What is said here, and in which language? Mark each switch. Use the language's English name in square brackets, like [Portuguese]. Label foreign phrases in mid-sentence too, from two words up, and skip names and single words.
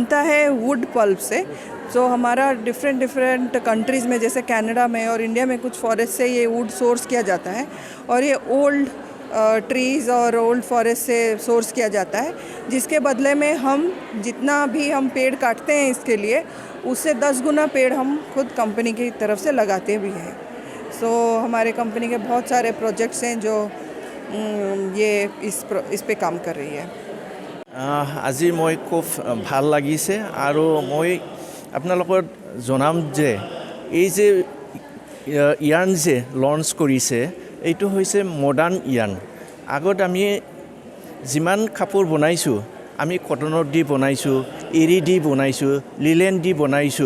[Hindi] बनता है [English] wood pulp [Hindi] से, सो हमारा [English] different countries [Hindi] में जैसे कनाडा में और इंडिया में कुछ फॉरेस्ट से ये [English] wood source [Hindi] किया जाता है और ये [English] old trees [Hindi] और [English] old forest [Hindi] से सोर्स किया जाता है, जिसके बदले में हम जितना भी हम पेड़ काटते हैं इसके लिए उससे 10 गुना पेड़ हम खुद कंपनी की तरफ से लगाते भी हैं। सो हमारे कंपनी के बहुत सारे प्रोजेक्ट्स हैं जो ये इस पे काम कर रही है। [Assamese] আজি মই খুব ভাল লাগিছে আৰু মই আপোনালোকৰ জনাম যে এই যে ইয়াৰ্ণ যে লঞ্চ কৰিছে এইটো হৈছে [English] modern yarn. [Assamese] আগত আমি যিমান কাপোৰ বনাইছোঁ আমি কটনৰ দি বনাইছোঁ, এৰী দি বনাইছোঁ, লিলেন দি বনাইছোঁ।